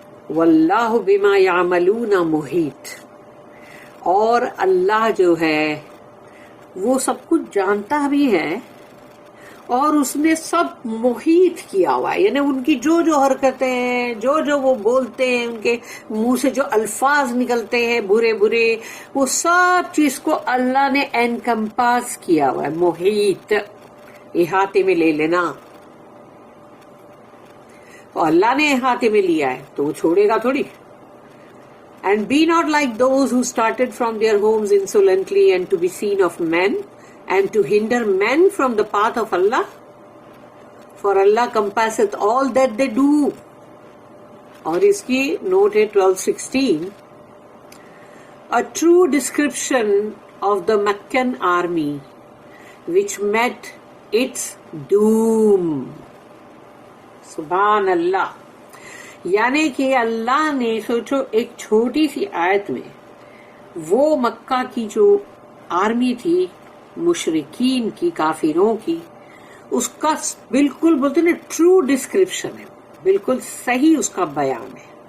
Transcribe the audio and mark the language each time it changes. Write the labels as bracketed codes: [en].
[ar] واللہ بما یعملون محیط، [ur] اور اللہ جو ہے وہ سب کچھ جانتا بھی ہے، اور اس نے سب محیط کیا ہوا ہے. یعنی ان کی جو حرکتیں ہیں، جو وہ بولتے ہیں، ان کے منہ سے جو الفاظ نکلتے ہیں برے برے، وہ سب چیز کو اللہ نے انکمپاس کیا ہوا ہے. محیط، احاطے میں لے لینا. تو اللہ نے احاطے میں لیا ہے تو وہ چھوڑے گا تھوڑی. [en] And be not like those who started from their homes insolently and to be seen of men and to hinder men from the path of Allah. For Allah compasseth all that they do. [ur] اور اس کی note ہے 1216. [en] A true description of the Meccan army which met its doom. [ur] سبحان اللہ. یعنی کہ اللہ نے سوچو ایک چھوٹی سی آیت میں وہ مکہ کی جو آرمی تھی مشرکین کی، کافروں کی، اس کا بالکل بولتے نا ٹرو ڈسکرپشن ہے، بالکل صحیح اس کا بیان ہے.